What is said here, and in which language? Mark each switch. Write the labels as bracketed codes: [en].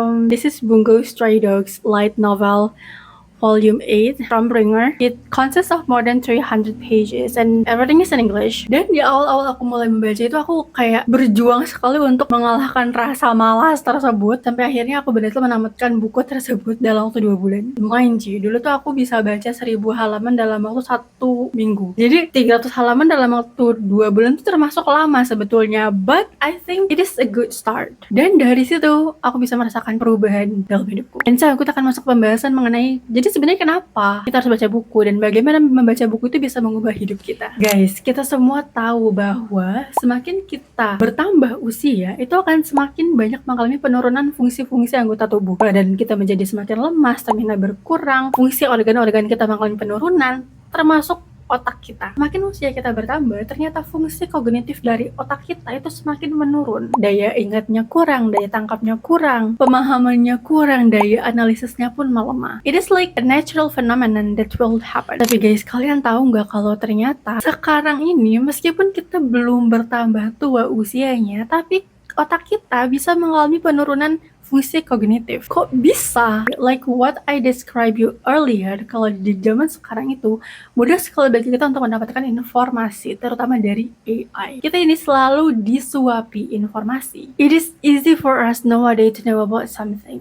[en] This is Bungo Stray Dogs light novel Volume 8 from Springer. It consists of more than 300 pages and everything is in English. [id] Dan di awal-awal aku mulai membaca itu aku kayak berjuang sekali untuk mengalahkan rasa malas tersebut sampai akhirnya aku berhasil menamatkan buku tersebut dalam waktu 2 bulan. [en] Mind you, [id] dulu tuh aku bisa baca 1000 halaman dalam waktu 1 minggu. Jadi 300 halaman dalam waktu 2 bulan itu termasuk lama sebetulnya, [en] but I think it is a good start. [id] Dan dari situ aku bisa merasakan perubahan dalam hidupku. Dan sekarang kita akan masuk pembahasan mengenai jadi sebenarnya kenapa kita harus baca buku dan bagaimana membaca buku itu bisa mengubah hidup kita. Guys, kita semua tahu bahwa semakin kita bertambah usia, itu akan semakin banyak mengalami penurunan fungsi-fungsi anggota tubuh. Badan kita menjadi semakin lemah, stamina berkurang, fungsi organ-organ kita mengalami penurunan, termasuk otak kita. Semakin usia kita bertambah, ternyata fungsi kognitif dari otak kita itu semakin menurun. Daya ingatnya kurang, daya tangkapnya kurang, pemahamannya kurang, daya analisisnya pun melemah. [en] It is like a natural phenomenon that will happen. [id] Tapi guys, kalian tahu nggak kalau ternyata sekarang ini meskipun kita belum bertambah tua usianya, tapi otak kita bisa mengalami penurunan fungsi kognitif. Kok bisa? [en] Like what I described you earlier, [id] kalau di zaman sekarang itu mudah sekali bagi kita untuk mendapatkan informasi, terutama dari AI. Kita ini selalu disuapi informasi. [en] It is easy for us nowadays to know about something.